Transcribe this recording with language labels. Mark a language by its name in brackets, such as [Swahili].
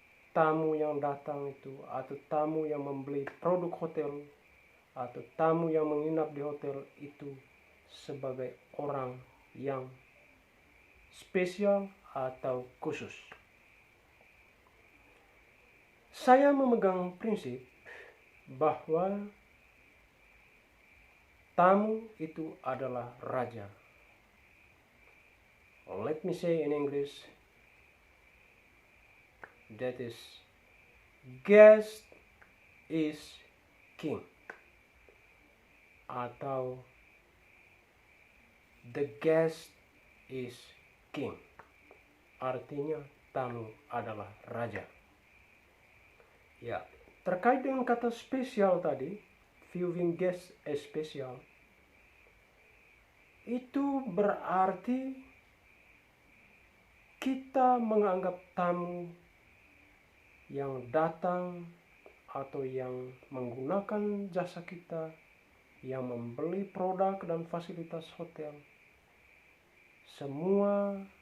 [Indonesian] tamu yang datang itu, atau tamu yang membeli produk hotel, atau tamu yang menginap di hotel itu sebagai orang yang spesial atau khusus. Saya memegang prinsip bahwa tamu itu adalah raja. [English] Let me say in English, that is, guest is king, atau the guest is king. [Indonesian] Artinya tamu adalah raja. Ya, terkait dengan kata spesial tadi, [English] viewing guest as special, [Indonesian] itu berarti kita menganggap tamu yang datang atau yang menggunakan jasa kita, yang membeli produk dan fasilitas hotel, semua